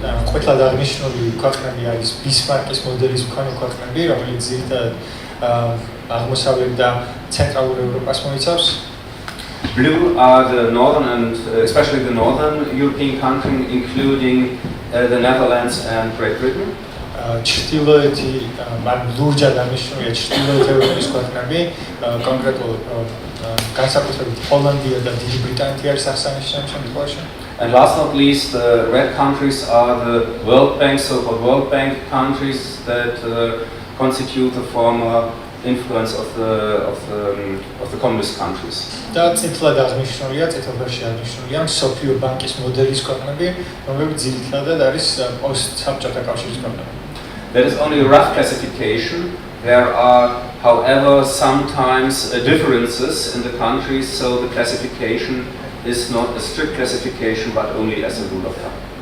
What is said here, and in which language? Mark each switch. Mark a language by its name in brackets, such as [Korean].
[Georgian] ყვითლად აღნიშნული ქვეყნები არის ბისმარკის მოდელის მქონე ქვეყნები, რომელიც ძირითადად აღმოსავლეთ და ცენტრალურ ევროპას მოიცავს. [English] Blue are the northern and especially the northern European countries, including the Netherlands and Great Britain. [Georgian] ჩრდილოეთი ლურჯად აღნიშნულია ჩრდილოეთ ევროპის ქვეყნები, კონკრეტულად განსაკუთრებით ჰოლანდია და დიდი ბრიტანეთი არის აღსანიშნავი შემთხვევაში. [English] And last not least, the red countries are the World Bank, so-called World Bank countries that constitute the former influence of the communist countries. [Georgian] და წითლად აღნიშნულია, წითელფერში აღნიშნულია მსოფლიო ბანკის მოდელის ქვეყნები, რომლებიც ძირითადად არის პოსტ-საბჭოთა კავშირის ქვეყნები. [English] That is only a rough classification. There are, however, sometimes differences in the countries, so the classification is not a strict classification, but only as a rule of thumb.